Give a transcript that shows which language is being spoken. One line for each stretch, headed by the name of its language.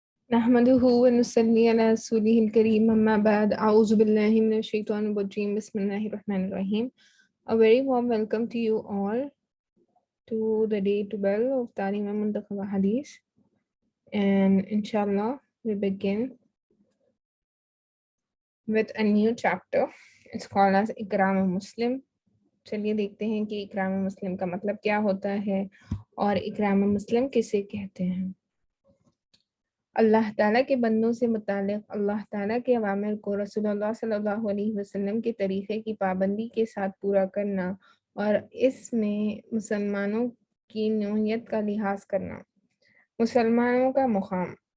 Arabic: نحمده ونصلي على رسوله الكريم أما بعد أعوذ بالله من الشيطان الرجيم بسم الله الرحمن الرحيم.
English: A very warm welcome to you all to the day 12 of Talim Muntakhaba Hadith, and inshallah we begin with a new chapter. It's called as Ikram Muslim.
Urdu: چلیے دیکھتے ہیں کہ اکرام مسلم کا مطلب کیا ہوتا ہے اور اکرام مسلم کسے کہتے ہیں۔ اللہ تعالیٰ کے بندوں سے متعلق اللہ تعالیٰ کے اوامر کو رسول اللہ صلی اللہ علیہ وسلم کے طریقے کی پابندی کے ساتھ پورا کرنا اور اس میں مسلمانوں کی نوعیت کا لحاظ کرنا۔ مسلمانوں کا مقام۔